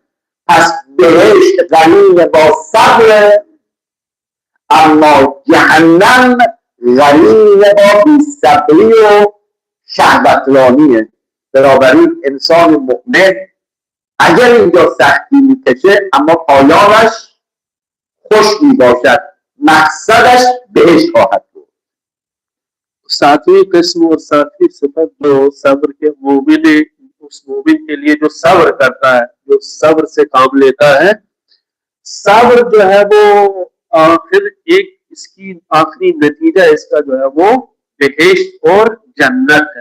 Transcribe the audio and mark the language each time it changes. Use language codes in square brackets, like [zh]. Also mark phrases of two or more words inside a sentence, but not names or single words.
[fa] پس بهشت قرین با صبر، اما جهنم قرین با بی‌صبری و شهوترانیه. بنابراین انسان مؤمن اگر اینجا سختی میکشه اما پایانش خوش میباشد، مقصدش بهشت خواهد بود. [ur] ساتویں قسم اور ساتویں صفت جو صبر کے مومن، اس مومن کے لیے جو صبر کرتا ہے، جو صبر سے کام لیتا ہے، صبر جو ہے وہ آخر ایک اس کی آخری نتیجہ اس کا جو ہے وہ بہشت اور جنت ہے.